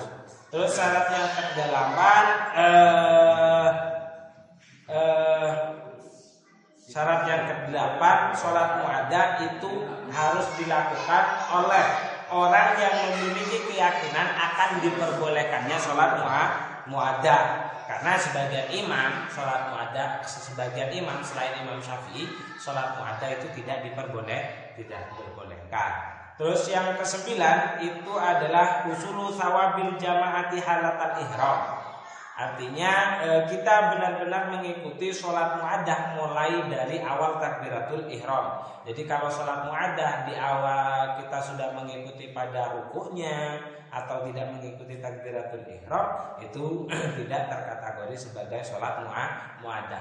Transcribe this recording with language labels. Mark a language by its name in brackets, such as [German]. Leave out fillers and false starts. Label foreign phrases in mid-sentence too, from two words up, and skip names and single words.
[Indonesian] Terus syarat yang kedelapan, syarat yang kedelapan, sholat mu'addah itu harus dilakukan oleh orang yang memiliki keyakinan akan diperbolehkannya sholat mu'addah. Karena sebagian imam sholat mu'addah, sebagian imam selain Imam Syafi'i, sholat mu'addah itu tidak diperbolehkan. Terus yang kesembilan itu adalah [Arabic] حصول ثواب الجماعة حالة الإحرام. [Indonesian] Artinya kita benar-benar mengikuti sholat mu'addah mulai dari awal takbiratul ihram. Jadi kalau sholat mu'addah di awal kita sudah mengikuti pada rukuknya atau tidak mengikuti takbiratul ihram, itu tidak terkategori sebagai sholat mu'addah.